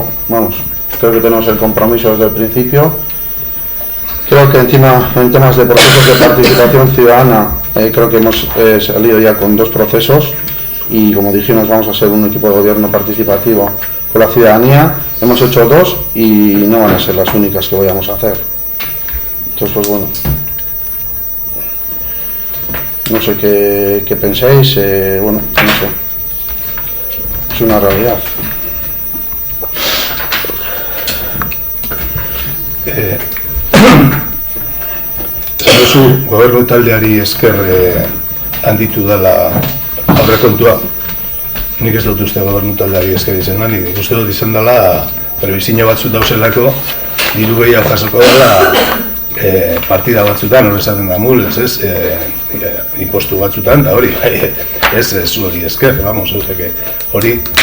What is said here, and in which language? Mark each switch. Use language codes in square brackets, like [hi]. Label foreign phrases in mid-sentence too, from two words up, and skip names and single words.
[es] Vamos, creo que tenemos el compromiso desde el principio. Creo que encima en temas de procesos de participación ciudadana creo que hemos salido ya con 2 procesos y como dijimos vamos a ser un equipo de gobierno participativo con la ciudadanía. Hemos hecho 2 y no van a ser las únicas que vayamos a hacer. Entonces pues bueno, no sé qué pensáis, bueno, no sé, es una realidad. [eu] Zu gobernu taldeari esker handitu dela aurrekontua. Nik ez dut uste gobernu taldeari esker izan da, nik uste dut izan dela prebizio batzut dauzelako diru gehiago jasoko dela partida batzutan, hori esaten da mul, ez, impostu batzutan, da hori, ez zu hori esker, vamos, hori